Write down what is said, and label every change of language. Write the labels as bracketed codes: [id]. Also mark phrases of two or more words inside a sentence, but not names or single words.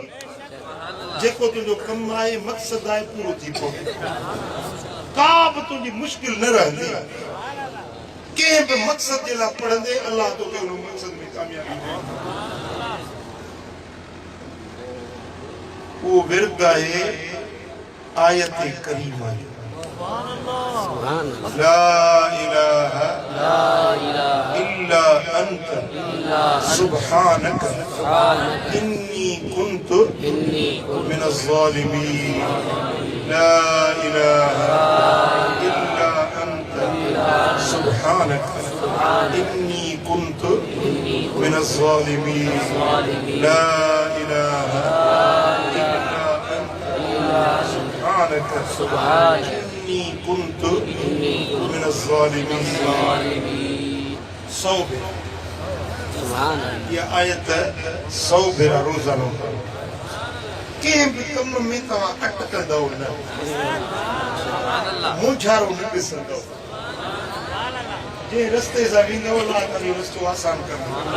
[sd] जेको तुंहिंजो कमु आहे मक़सद आहे पूरो थी पवंदो, का बि तुंहिंजी मुश्किल न रहंदी। कंहिं बि मक़सद जे लाइ पढ़ंदे अलाह तोखे उन मक़सद में कामयाबी ॾींदो। वो विर्द आहे आयत करीमा जो [ar] لا إله إلا أنت سبحانك إني كنت من الظالمين. لا إله إلا أنت سبحانك إني كنت من الظالمين. لا إله إني كنت من الظالمين. [sd] सौबिर, ये आयत सौबिर रोज़ानो कंहिं बि कम में तव्हां अटकंदव न, मुंझारो न ॾिसंदव। जंहिं रस्ते सां वेंदव अलाह तव्हांजो रस्तो आसान कंदो।